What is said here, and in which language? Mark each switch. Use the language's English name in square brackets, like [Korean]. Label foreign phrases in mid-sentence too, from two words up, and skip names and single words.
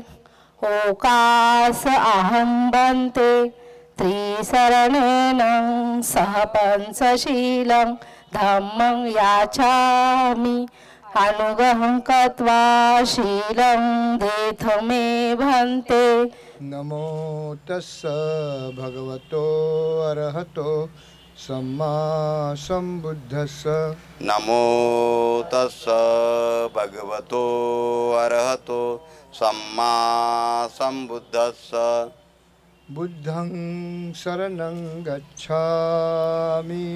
[Pali] ओकास अहं भन्ते त्रिशरणेन सह पंचशीलं धम्मं याचामि अनुगहं कृत्वा शीलं देथ मे भन्ते। नमो तस्स भगवतो अरहतो सम्मा सम्बुद्धस्स। नमो तस्स भगवतो अरहतो सम्मा सम्बुद्धस्स। बुद्धं शरणं गच्छामि,